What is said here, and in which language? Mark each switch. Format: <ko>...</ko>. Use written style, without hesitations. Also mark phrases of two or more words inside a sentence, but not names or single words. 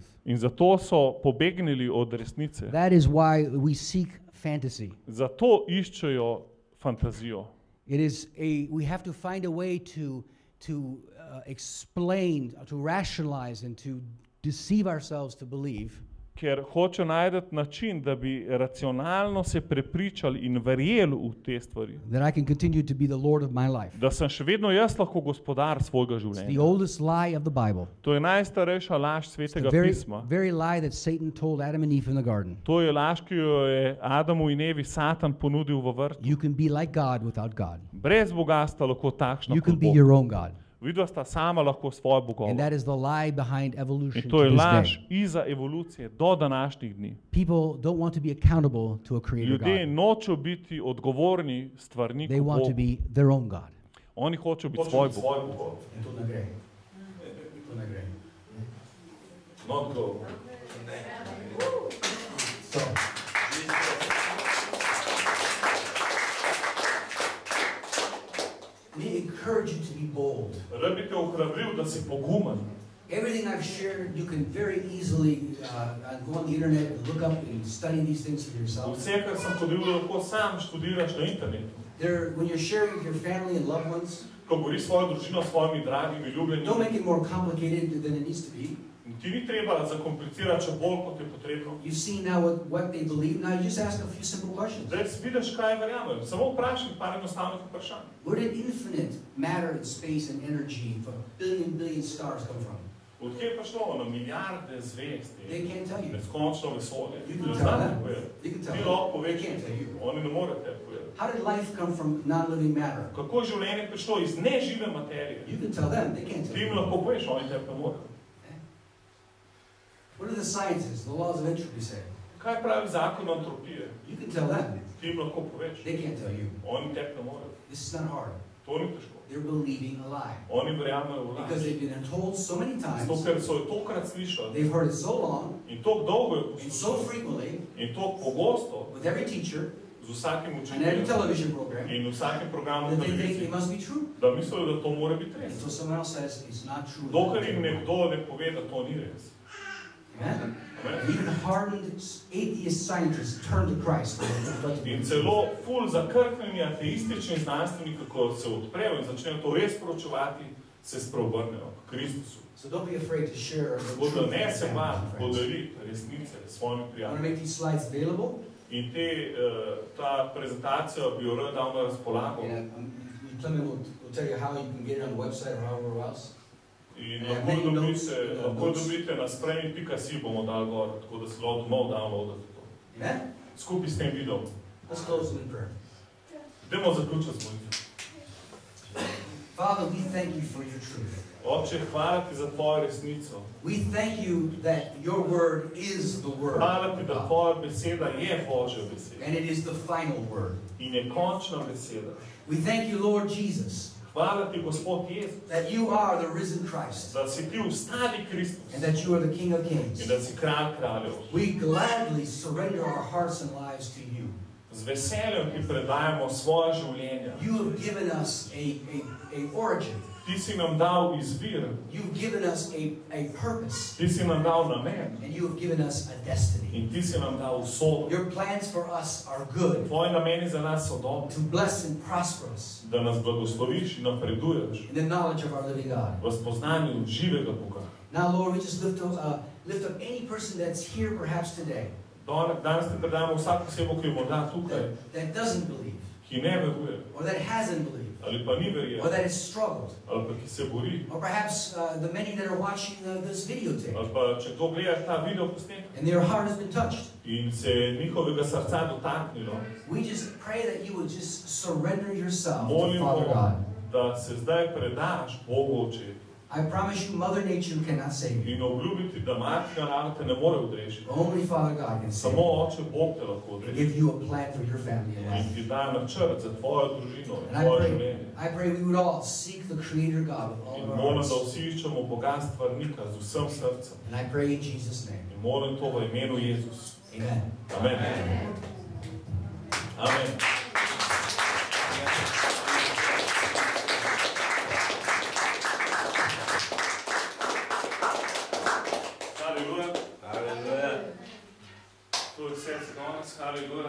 <sl>In zato so pobegnili od resnice.</sl> <en>That is why we seek fantasy.</en> <sl>Zato iščejo fantazijo.</sl> <en>It is we have to find a way to explain, to rationalize, and to deceive ourselves to believe</en> <sl>Ker hoče najti način, da bi racionalno se prepričali in verjeli v te stvari.</sl> <en>that I can continue to be the Lord of my life.</en> <sl>Da sem še vedno jaz lahko gospodar svojega</sl> <en>It's the</en> <sl>življenja.</sl> <en>oldest lie of the Bible.</en> <sl>To je najstarejša laž</sl> <en>It's</en> <sl>Svetega</sl> <en>the</en> <sl>pisma.</sl> <en>very lie that Satan told Adam and Eve in the garden.</en> <sl>To je laž, ki jo je Adamu in Evi Satan ponudil v vrtu.</sl> <en>You can be like God without God.</en> <sl>Brez Boga sta lahko takšna</sl> <en>You can</en> <sl>kot</sl> <en>be</en> <sl>Bog.</sl> <en>your own God.</en> <sl>Vidva sta sama lahko svoje bogove.</sl> <en>And that is the lie behind evolution</en> <sl>In to to je</sl> <en>this</en> <sl>laž</sl> <en>day.</en> <sl>iza evolucije do današnjih dni.</sl> <en>People don't want to be accountable to a creator</en> <sl>Ljudje</sl> <en>God.</en> <sl>nočejo biti odgovorni stvarniku</sl> <en>They want to</en> <sl>Bogu.</sl> <en>be their own God.</en> <sl>Oni hočejo biti svoj Bog.</sl> <en>Not go. So, we encourage you to be bold.</en> <sl>Rad bi te ohrabril, da si pogumen.</sl> <en>Everything I've shared, you can very easily go on the internet and look up and study these things for yourself.</en> <sl>Vse, kar sem podelil, lahko sam študiraš na internetu.</sl> <en>When you're sharing with your family and loved ones,</en> <sl>Ko govoriš svojo družino, s svojimi dragimi,</sl> <en>don't</en> <sl>ljubljenimi,</sl> <en>make it more complicated than it needs to be.</en> <sl>ti ni treba zakomplicirati še bolj, kot je potrebno.</sl> <en>You see now what they believe. Now you just ask a few simple questions.</en> <sl>Zdaj vidiš, kaj verjamem. Samo vprašaj par enostavnih vprašanj.</sl> <en>Where did infinite matter and space and energy for billion stars come from?</en> <sl>Od kje je prišlo na milijarde zvezd,</sl> <en>They can't tell you.</en> <sl>neskončno vesolje?</sl> <en>You can</en> <sl>Ne</sl> <en>tell</en> <sl>znam</sl> <en>them.</en> <sl>ti povedati.</sl> <en>You can tell</en> <sl>Ti</sl> <en>them.</en> <sl>lahko</sl> <en>They</en> <sl>poveš,</sl> <en>can't tell you.</en> <sl>oni ne morejo tebi povedati.</sl> <en>How did life come from non-living matter?</en> <sl>Kako je življenje prišlo iz nežive materije?</sl> <en>You can tell them. They can't tell</en> <sl>Ti jim</sl> <en>you.</en> <sl>lahko poveš, oni tebi ne morejo.</sl> <en>What do the scientists, the laws of entropy say?</en> <sl>Kaj pravi zakon antropije?</sl> <en>You can tell them.</en> <sl>Ti jim lahko poveš,</sl> <en>They can't tell you.</en> <sl>oni tebi ne morejo.</sl> <en>This is not hard.</en> <sl>To ni težko.</sl> <en>They're believing a lie.</en> <sl>Oni verjamejo v</sl> <en>Because</en> <sl>laž.</sl> <en>they've been told so many times,</en> <sl>Zato, ker so jo tokrat slišali</sl> <en>they've heard it so long,</en> <sl>in toliko dolgo jo</sl> <en>and so</en> <sl>poslušali</sl> <en>frequently,</en> <sl>in toliko pogosto</sl> <en>with every teacher,</en> <sl>z vsakim</sl> <en>and every</en> <sl>učiteljem</sl> <en>television program,</en> <sl>in vsakim programom</sl> <en>that they think</en> <sl>televiziji,</sl> <en>it must be true.</en> <sl>da mislijo, da to mora biti res.</sl> <en>Until someone else says it's not true.</en> <sl>Dokler jim nekdo ne pove, da to ni res.</sl> <en>Amen?</en> <sl>Amen?</sl> <en>Even hardened atheist scientists turn to Christ.</en> <sl>In celo ful zakrknjeni ateistični znanstveniki, ko se odprejo in začnejo to res proučevati, se spreobrnejo k Kristusu.</sl> <en>So don't be afraid to share the</en> <sl>Tako da</sl> <en>truth</en> <sl>ne</sl> <en>with</en> <sl>se</sl> <en>your</en> <sl>bati</sl> <en>family and friends.</en> <sl>podeliti resnice s svojimi</sl> <en>I want to</en> <sl>prijatelji.</sl> <en>make these slides available.</en> <sl>In ta prezentacija bi jo rad dal na razpolago.</sl> <en>And Clement will tell you how you can get it on the website or however else.</en> <sl>In lahko dobite na sprejmi.si, bomo dali gor, tako da se lahko domov downloadate to.</sl> <en>Amen?</en> <sl>Skupaj s tem videom.</sl> <en>Let's close in prayer.</en> <sl>Dajmo zaključiti z molitvijo.</sl> <en>Father, we thank you for your truth.</en> <sl>Oče, hvala ti za tvojo resnico.</sl> <en>We thank you that your word is the word</en> <sl>Hvala ti,</sl> <en>of</en> <sl>da</sl> <en>God.</en> <sl>tvoja beseda je Božja beseda.</sl> <en>And it is the final word.</en> <sl>In je končna beseda.</sl> <en>We thank you, Lord Jesus,</en> <sl>Hvala ti, Gospod Jezus,</sl> <en>that you are the risen Christ</en> <sl>da si ti ustali Kristus</sl> <en>and that you are the King of Kings.</en> <sl>in da si kralj kraljev.</sl> <en>We gladly surrender our hearts and lives to you.</en> <sl>Z veseljem ti predajamo svoja življenja.</sl> <en>You have given us a origin.</en> <sl>Ti Ti si nam dal izbir.</sl> <en>You've given us a purpose.</en> <sl>Ti si nam dal namen.</sl> <en>And you have given us a destiny.</en> <sl>In ti si nam dal usodo.</sl> <en>Your plans for us are good.</en> <sl>Tvoji nameni za nas so dobri.</sl> <en>To bless and prosper us.</en> <sl>Da nas blagosloviš in napreduješ.</sl> <en>In the knowledge of our living God.</en> <sl>V spoznanju živega Boga.</sl> <en>Now, Lord, we just lift up any person that's here perhaps today.</en> <sl>Danes te predamo vsak osebo, ki je morda tukaj.</sl> <en>That doesn't believe.</en> <sl>Ki ne veruje.</sl> <en>Or that hasn't believed.</en> <sl>Ali pa ni verjel.</sl> <en>Or that has struggled.</en> <sl>Ali pa ki se bori.</sl> <en>Or perhaps the many that are watching this videotape.</en> <sl>Ali pa če kdo gleda ta video posnetek.</sl> <en>And their heart has been touched.</en> <sl>In se njihovega srca dotaknilo.</sl> <en>We just pray that you would just surrender yourself to</en> <sl>Molimo,</sl> <en>Father God.</en> <sl>da se zdaj predaš Bogu Oče.</sl> <en>I promise you, Mother Nature cannot save you.</en> <sl>In obljubiti, da matka narava te ne more odrešiti.</sl> <en>Only Father God can save</en> <sl>Samo</sl> <en>you.</en> <sl>Oče Bog te lahko</sl> <en>And</en> <sl>odreši.</sl> <en>give you a plan for your family and</en> <sl>In</sl> <en>life.</en> <sl>ti da načrt za tvojo družino in</sl> <en>And</en> <sl>tvoje življenje.</sl> <en>I pray we would all seek the Creator God with all</en> <sl>In</sl> <en>of our</en> <sl>molim, da</sl> <en>hearts.</en> <sl>vsi iščemo Boga stvarnika z vsem srcem.</sl> <en>And I pray in Jesus' name.</en> <sl>In molim to v imenu Jezus.</sl> <en>Amen.</en> <sl>Amen. Amen. To je vse za danes, haleluja.</sl>